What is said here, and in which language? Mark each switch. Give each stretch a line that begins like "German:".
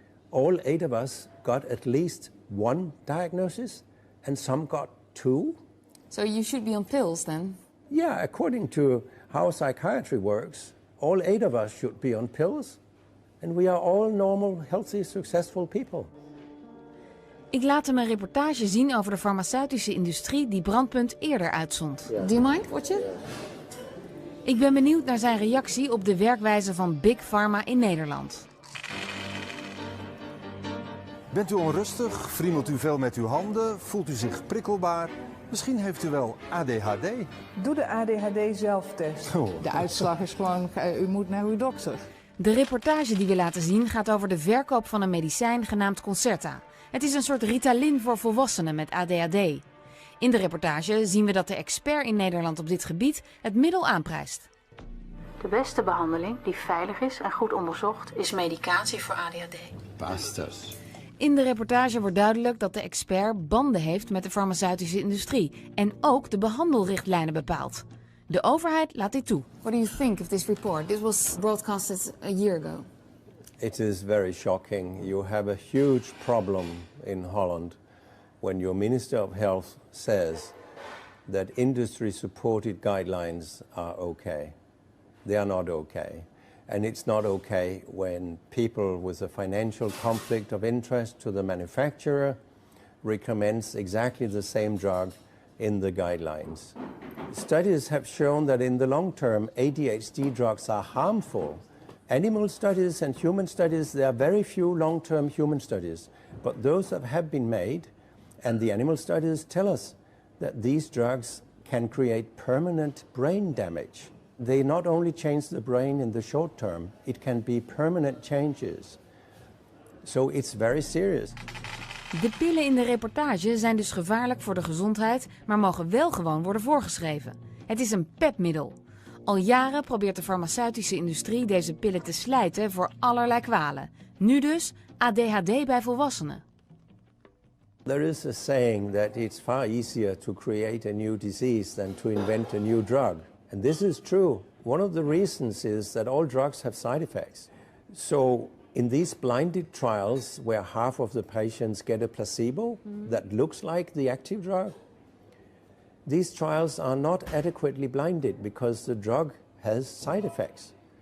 English: All 8 of us got at least 1 diagnosis and some got 2. So you should be on pills then? Yeah, according to how psychiatry works, all 8 of us should be on pills and we are all normal, healthy, successful people.
Dutch: Ik laat hem een reportage zien over de farmaceutische industrie die Brandpunt eerder uitzond.
English: Do you mind? Watch it?
Dutch: Ik ben benieuwd naar zijn reactie op de werkwijze van Big Pharma in Nederland. Bent u onrustig? Friemelt u veel met uw handen? Voelt u zich prikkelbaar? Misschien heeft u wel ADHD. Doe de ADHD-zelftest. De uitslag is gewoon, u moet naar uw dokter. De reportage die we laten zien gaat over de verkoop van een medicijn genaamd Concerta. Het is een soort Ritalin voor volwassenen met ADHD. In de reportage zien we dat de expert in Nederland op dit gebied het middel aanprijst. De beste behandeling, die veilig is en goed onderzocht, is medicatie voor ADHD.
English: Bastards.
Dutch: In de reportage wordt duidelijk dat de expert banden heeft met de farmaceutische industrie en ook de behandelrichtlijnen bepaalt. De overheid laat dit toe.
English: What do you think of this report? This was broadcasted a year ago. It is very shocking. You have a huge problem in Holland when your Minister of Health says that industry-supported guidelines are okay. They are not okay. And it's not okay when people with a financial conflict of interest to the manufacturer recommends exactly the same drug in the guidelines. Studies have shown that in the long term, ADHD drugs are harmful Animal studies and human studies, there are very few long-term human studies, but those that have been made, and the animal studies tell us that these drugs can create permanent brain damage. They not only change the brain in the short term, it can be permanent changes. So it's very serious.
Dutch: De pillen in de reportage zijn dus gevaarlijk voor de gezondheid, maar mogen wel gewoon worden voorgeschreven. Het is een pepmiddel. Al jaren probeert de farmaceutische industrie deze pillen te slijten voor allerlei kwalen. Nu dus ADHD bij volwassenen.
English: There is a saying that it's far easier to create a new disease than to invent a new drug. And this is true. One of the reasons is that all drugs have side effects. So in these blinded trials where half of the patients get a placebo that looks like the active drug, these trials are not adequately blinded because the drug has side effects.